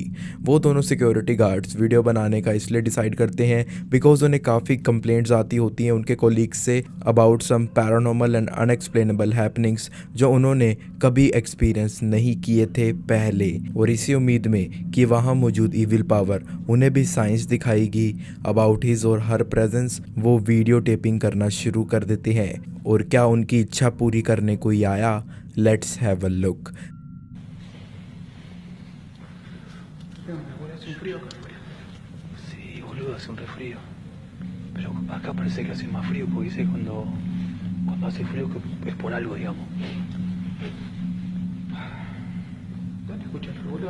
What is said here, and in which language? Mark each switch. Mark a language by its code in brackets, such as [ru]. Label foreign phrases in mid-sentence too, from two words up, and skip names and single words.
[hi] वो दोनों [en] security guards [hi] वीडियो बनाने का इसलिए डिसाइड करते हैं बिकॉज उन्हें काफ़ी कंप्लेंट्स आती होती हैं उनके कोलीग्स से [en] about some paranormal and unexplainable happenings [hi] जो उन्होंने कभी एक्सपीरियंस नहीं किए थे पहले, और इसी उम्मीद में कि वहाँ मौजूद [en] evil power [hi] उन्हें भी साइंस दिखाएगी [en] about his [hi] और [en] her presence, [hi] वो [en] video taping [hi] करना शुरू कर देते हैं। और क्या उनकी इच्छा पूरी करने कोई आया? [en] Let's have a look. [es] Hace un frío acá afuera. Sí, boludo, hace un resfrío. Pero acá parece que hace más frío porque dice cuando hace frío que es por algo, digamos. ¿Dónde escuchas, boludo?